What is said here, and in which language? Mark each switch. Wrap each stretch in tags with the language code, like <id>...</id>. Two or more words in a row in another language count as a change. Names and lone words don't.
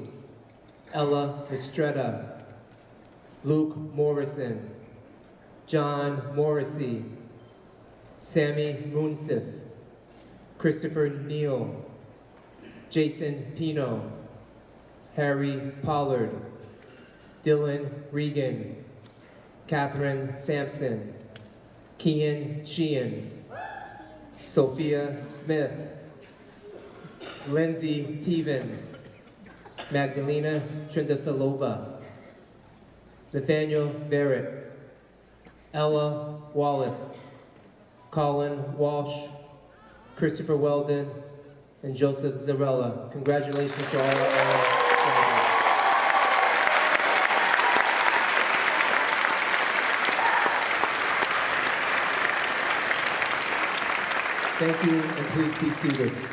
<en>Ella Mistretta, Luke Morrison, John Morrissey, Sammy Munsif, Christopher Neal, Jason Pino, Harry Pollard, Dylan Regan, Catherine Sampson, Kian Sheehan, Sophia Smith, Lindsay Teven, Magdalena Trindafilova, Nathaniel Barrett, Ella Wallace, Colin Walsh, Christopher Weldon, and Joseph Zarella. Congratulations to all our graduates. Thank you, and please be seated.</en>